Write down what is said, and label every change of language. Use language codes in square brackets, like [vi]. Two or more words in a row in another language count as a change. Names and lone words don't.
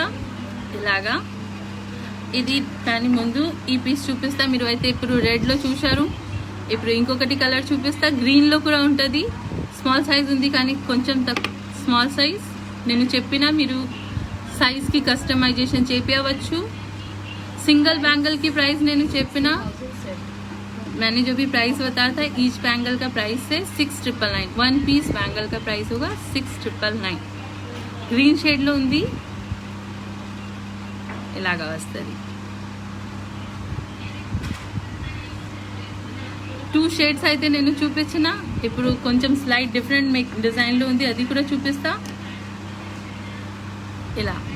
[te] ఇలాగా ఇది దాని ముందు ఈ పీస్ చూపిస్తా. మీరు అయితే ఇప్పుడు రెడ్లో చూశారు, ఇప్పుడు ఇంకొకటి కలర్ చూపిస్తా. గ్రీన్లో కూడా ఉంటుంది. [en] small size [te] ఉంది కానీ కొంచెం [en] small size. [te] నేను చెప్పిన మీరు సైజ్కి కస్టమైజేషన్ చేపించవచ్చు. సింగిల్ [hi] बैंगल की प्राइस [te] నేను చెప్పిన, [hi] मैंने जो भी प्राइस बताया था, [en] each bangle [hi] का प्राइस है 6,999. 1 पीस बैंगल का प्राइस होगा 6,999. [te] గ్రీన్ షేడ్లో ఉంది, ఇలాగా వస్తుంది. 2 షేడ్స్ అయితే నేను చూపించిన. ఇప్పుడు కొంచెం [en] slight different [te] డిజైన్లో ఉంది, అది కూడా చూపిస్తా.